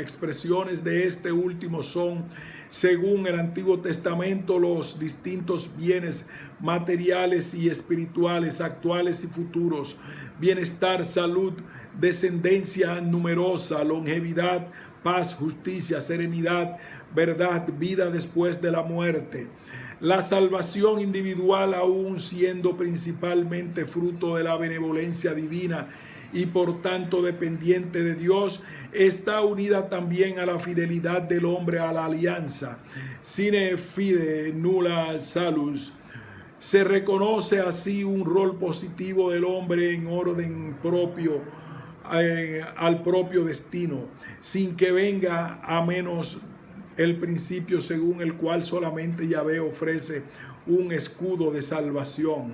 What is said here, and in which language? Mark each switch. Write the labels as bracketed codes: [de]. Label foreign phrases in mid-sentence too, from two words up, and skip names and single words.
[es] Expresiones de este último son, según el Antiguo Testamento, los distintos bienes materiales y espirituales, actuales y futuros: bienestar, salud, descendencia numerosa, longevidad, paz, justicia, serenidad, verdad, vida después de la muerte. La salvación individual, aún siendo principalmente fruto de la benevolencia divina y por tanto dependiente de Dios, está unida también a la fidelidad del hombre a la alianza. [la] Sine fide nulla salus. [es] Se reconoce así un rol positivo del hombre en orden propio al propio destino, sin que venga a menos el principio según el cual solamente Yahvé ofrece un escudo de salvación.